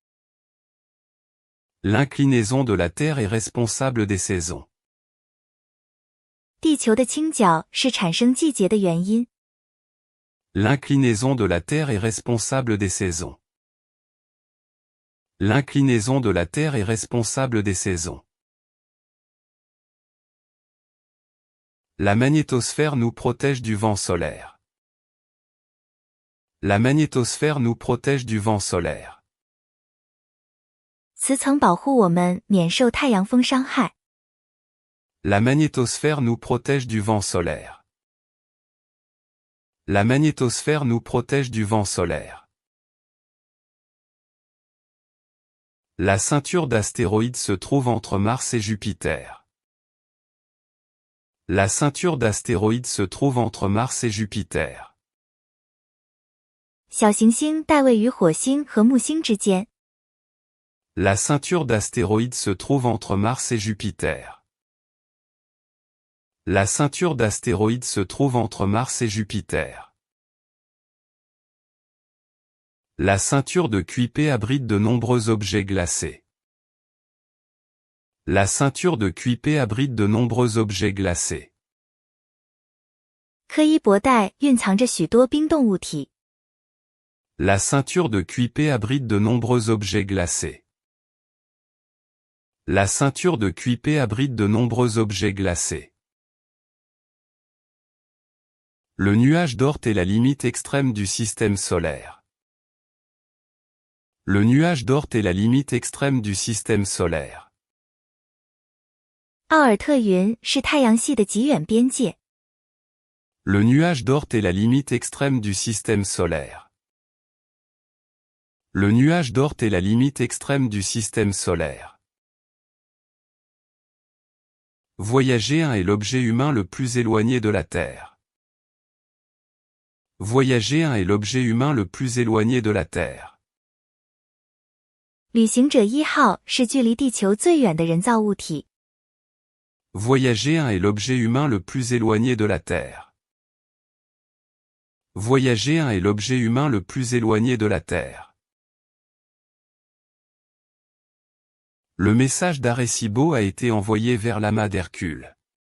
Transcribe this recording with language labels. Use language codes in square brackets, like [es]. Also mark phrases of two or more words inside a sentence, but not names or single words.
[fr] L'inclinaison de la Terre est responsable des saisons. [zh] 地球的倾角是产生季节的原因。 [fr] L'inclinaison de la Terre est responsable des saisons. L'inclinaison de la Terre est responsable des saisons. La magnétosphère nous protège du vent solaire. La magnétosphère nous protège du vent solaire. [zh] 磁层保护我们免受太阳风伤害。 [fr] La magnétosphère nous protège du vent solaire. La magnétosphère nous protège du vent solaire. La ceinture d'astéroïdes se trouve entre Mars et Jupiter. La ceinture d'astéroïdes se trouve entre Mars et Jupiter. [zh] 小行星带位于火星和木星之间。 [fr] La ceinture d'astéroïdes se trouve entre Mars et Jupiter. La ceinture d'astéroïdes se trouve entre Mars et Jupiter. La ceinture de Kuiper abrite de nombreux objets glacés. La ceinture de Kuiper abrite de nombreux objets glacés. [zh] 柯伊伯带蕴藏着许多冰冻物体。 [fr] La ceinture de Kuiper abrite de nombreux objets glacés. La ceinture de Kuiper abrite de nombreux objets glacés. Le nuage d'Oort est la limite extrême du système solaire. Le nuage d'Oort est la limite extrême du système solaire. [zh] 奥尔特云是太阳系的极远边界。 [fr] Le nuage d'Oort est la limite extrême du système solaire. Le nuage d'Oort est la limite extrême du système solaire. Voyager 1 est l'objet humain le plus éloigné de la Terre. Voyager 1 est l'objet humain le plus éloigné de la Terre. [zh] 旅行者1号是距离地球最远的人造物体。 [fr] Voyager 1 est l'objet humain le plus éloigné de la Terre. Voyager 1 est l'objet humain le plus éloigné de la Terre. Le message d'Arecibo a été envoyé vers l'amas d'Hercule.